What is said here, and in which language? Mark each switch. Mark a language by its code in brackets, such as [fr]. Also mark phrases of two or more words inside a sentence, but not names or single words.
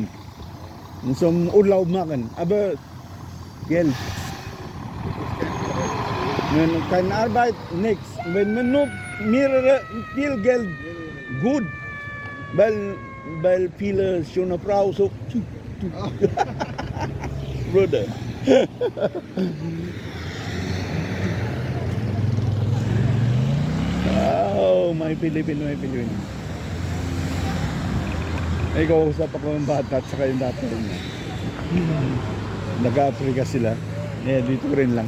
[de] Zum Urlaub machen, aber Geld. Wenn keine Arbeit, nichts. Wenn man nur viel Geld, gut. Weil viele schöne Frauen so Bruder. [tl] Oh, may Pilipino. Ay, kausap ako ng bata at saka yung dati rin. Nag-Africa sila. Dito rin lang.